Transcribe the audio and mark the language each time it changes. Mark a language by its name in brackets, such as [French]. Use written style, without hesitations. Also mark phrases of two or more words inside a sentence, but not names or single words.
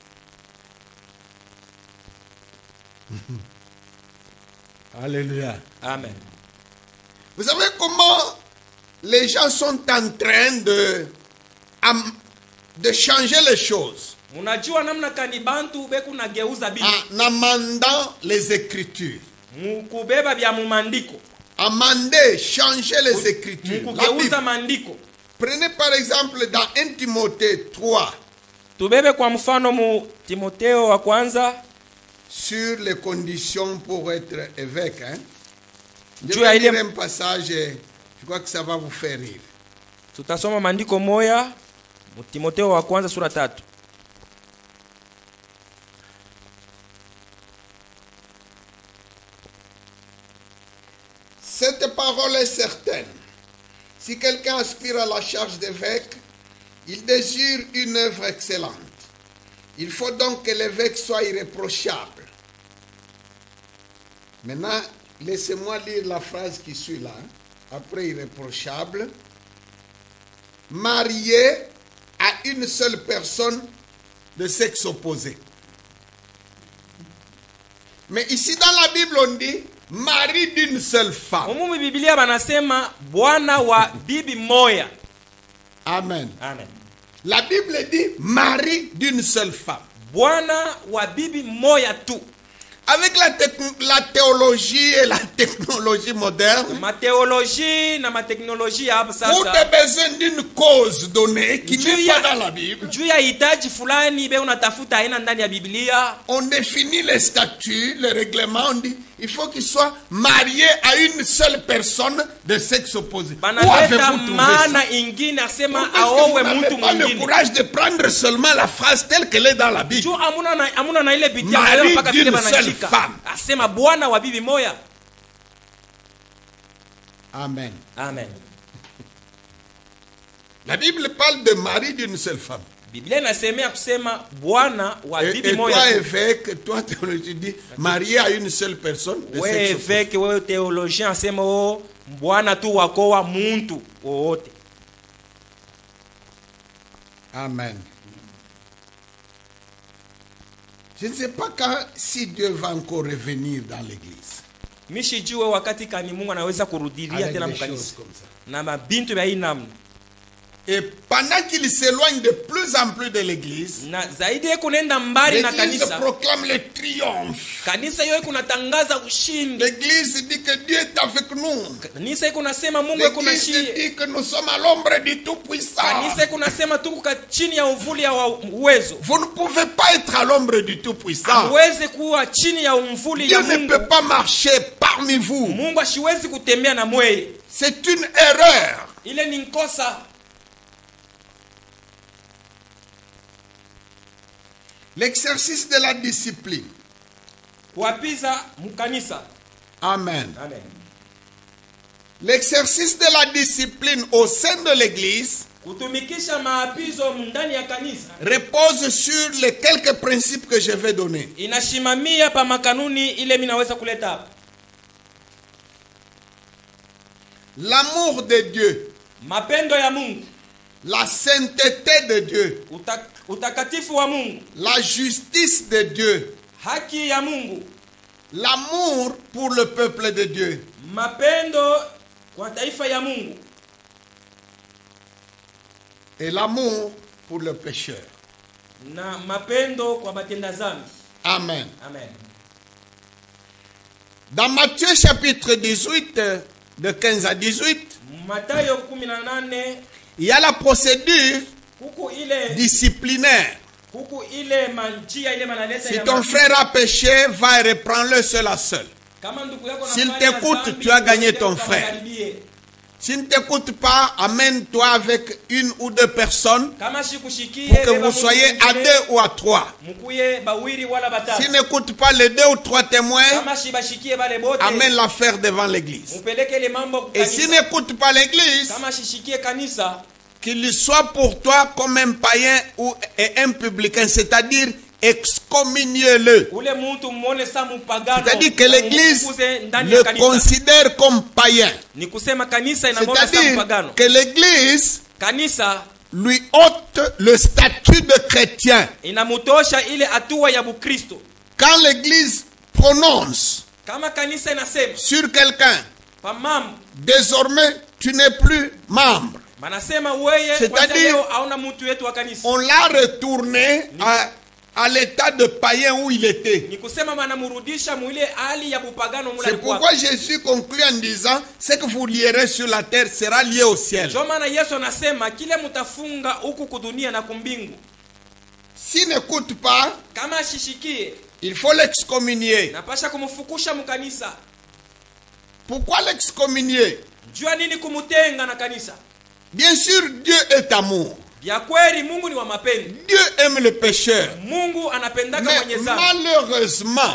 [French] Alléluia. Amen. Vous savez comment les gens sont en train de changer les choses [Swahili] Munajua namna kani bantu beku nageuza bibi [French] en amendant les Écritures. [Swahili] mukubeba bya mumandiko, [French] Amender, changer les Écritures. La [Swahili] mukugeuza [French] Bible. [Swahili] mandiko. [French] Prenez par exemple dans 1 Timothée 3 [Swahili] Tubebe kwa mfano mu Timotheo wa kwanza [French] sur les conditions pour être évêque. Hein? Je Dieu vais a lire aidé- un passage, je crois que ça va vous faire rire. [Swahili] tutasoma maandiko moya mu Timotheo wa kwanza sura 3. [French] Cette parole est certaine. Si quelqu'un aspire à la charge d'évêque, il désire une œuvre excellente. Il faut donc que l'évêque soit irréprochable. Maintenant, laissez-moi lire la phrase qui suit là. Après irréprochable. Marié à une seule personne de sexe opposé. Mais ici dans la Bible on dit mari d'une seule femme. [Swahili] Mumu Biblia banasema bwana wa bibi moya. [French] Amen. [Swahili] Amen. [French] La Bible dit mari d'une seule femme. [Swahili] Bwana wa bibi moya tu. [French] Avec la théologie et la technologie moderne, [Swahili] Mathéologie na mateknolojia hapa [French] pour [Swahili] sasa. [French] des besoins d'une cause donnée qui n'est pas dans la Bible, [Swahili] Juu ya hitaji fulani be unatafuta aina ndani ya Biblia, [French] on définit les statuts, les règlements, on dit il faut qu'il soit marié à une seule personne de sexe opposé. Où [Swahili] banaleta [French] avez-vous trouvé ça? [Swahili] maana ingine asema [French] Pourquoi est-ce que vous aowe n'avez [Swahili] mtu [French] pas le [Swahili] mwingine. [French] courage de prendre seulement la phrase telle qu'elle est dans la Bible? [Swahili] Juu amuna na ile bitia [French] Mari [Swahili] leo mpaka vile [French] d'une seule [Swahili] banashika. [French] femme. [Swahili] Asema bwana wa bibi moya. [French] Amen. [Swahili] Amen. [French] La Bible parle de mari d'une seule femme. [Swahili] Biblia inasemea kusema bwana wa [French] Et, [Swahili] bibi [French] et toi, [Swahili] moya tu. [French] évêque, toi, théologie, dis marié à une seule personne. de [Swahili] Wewe [French] sexe opposé. [Swahili] veke wewe theologien asema o bwana tu wako wa muntu wowote. Amen. [French] Je ne sais pas quand, si Dieu va encore revenir dans l'église. [Swahili] Mishijue wakati kani Mungu anaweza kurudilia [French] Avec [Swahili] tena [French] des choses [Swahili] mkanisa [French] comme ça. [Swahili] na mabintu vya hii namna. [French] Et pendant qu'il s'éloigne de plus en plus de l'église, [Swahili] Na zaidi yeye kunaenda mbali na [French] l'église [Swahili] kanisa. [French] proclame le triomphe. [Swahili] Kanisa yote kunatangaza ushindi. [French] L'église dit que Dieu est avec nous. [Swahili] Kanisa iko nasema Mungu iko [French] L'église [Swahili] nashie. [French] dit que nous sommes à l'ombre du Tout-Puissant. [Swahili] Kanisa iko nasema tuko chini ya uvuli ya uwezo. [French] Vous ne pouvez pas être à l'ombre du Tout-Puissant. [Swahili] Uweze kuwa chini ya umvuli [French] Dieu [Swahili] ya [French] ne [Swahili] Mungu. [French] peut pas marcher parmi vous. [Swahili] Mungu ashiwezi kutembea na mweye. [French] C'est une erreur. [Swahili] Ile ni nkosa. [French] L'exercice de la discipline. [Swahili] kuapiza mkanisa. [French] Amen. [Swahili] Amen. [French] L'exercice de la discipline au sein de l'église [Swahili] Kutumikisha maapizo ndani ya kanisa [French] repose sur les quelques principes que je vais donner. [Swahili] inashimamia pa makanuni ile mimi naweza kuleta hapa. [French] L'amour de Dieu, [Swahili] Mapendo ya Mungu, [French] la sainteté de Dieu, [Swahili] utakatifu wa Mungu, [French] la justice de Dieu, [Swahili] haki ya Mungu, [French] l'amour pour le peuple de Dieu, [Swahili] mapendo kwa taifa ya Mungu, [French] et l'amour pour le pécheur. [Swahili] na mapendo kwa batenda zambi. [French] Amen. [Swahili] Amen. [French] Dans Matthieu chapitre 18, de 15 à 18, [Swahili] Mathayo 18, [French] il y a la procédure [Swahili] kuku ile [French] disciplinaire. [Swahili] kuku ile manjia ile manaleta [French] Si [Swahili] ya [French] ton [Swahili] mapizo. [French] frère a péché, va et reprends-le seul à seul. [Swahili] Kama ndugu yako [French] S'il [Swahili] anafanya [French] t'écoute, [Swahili] dhambi, [French] tu as gagné [Swahili] ndugu yako [French] ton frère. [Swahili] kamkaribie. [French] S'il ne t'écoute pas, amène-toi avec une ou deux personnes [Swahili] Kama shikushikie [French] pour que [Swahili] beba [French] vous [Swahili] Mungu [French] soyez à [Swahili] mwingine, [French] 2 ou à 3. [Swahili] mkuye bawiri wala batatu. [French] S'il n'écoute pas les 2 ou 3 témoins, [Swahili] Kama shibashikie bale bote, [French] amène l'affaire devant l'église. [Swahili] mupeleke ile mambo [French] Et s'il [Swahili] kanisa. [French] n'écoute pas l'église, [Swahili] Kama shishikie kanisa, [French] qu'il soit pour toi comme un païen ou un publicain, c'est-à-dire excommuniez-le. [Swahili] ule mtu muone sa mpagano. [French] C'est-à-dire que l'église [Swahili] Mfukuze ndani ya [French] le [Swahili] kanisa. [French] considère comme païen. [Swahili] Ni kusema kanisa inamwona sa [French] C'est-à-dire [Swahili] mpagano. [French] que l'église [Swahili] Kanisa [French] lui ôte le statut de chrétien. [Swahili] inamutosha ile hatua ya Bukristo. [French] Quand l'église prononce [Swahili] Kama kanisa inasema [French] sur quelqu'un, [Swahili] pa mambo, [French] désormais tu n'es plus membre, [Swahili] manasema weye [French] C'est-à-dire- [Swahili] kwanza leo hauna mtu wetu wa kanisa. [French] on l'a retourné à l'état de païen où il était. [Swahili] Ni kusema manamurudisha mwile hali ya bupagano mula [French] C'est pourquoi Jésus conclut en disant, ce que vous lierez sur la terre sera lié au ciel. [Swahili] Ndio maana Yesu anasema kile mutafunga huku kudunia na kumbingu. [French] S'il n'écoute pas, [Swahili] Kama ashishikie, [French] il faut l'excommunier. [Swahili] napasha kumfukusha mkanisa. [French] Pourquoi l'excommunier? [Swahili] Jua nini kumutenga na kanisa? [French] Bien sûr, Dieu est amour. [Swahili] Vya kweli Mungu ni wa mapendo. [French] Dieu aime le pécheur. [Swahili] Mungu anapendaka [French] Mais [Swahili] mwenye dhambi. [French] malheureusement,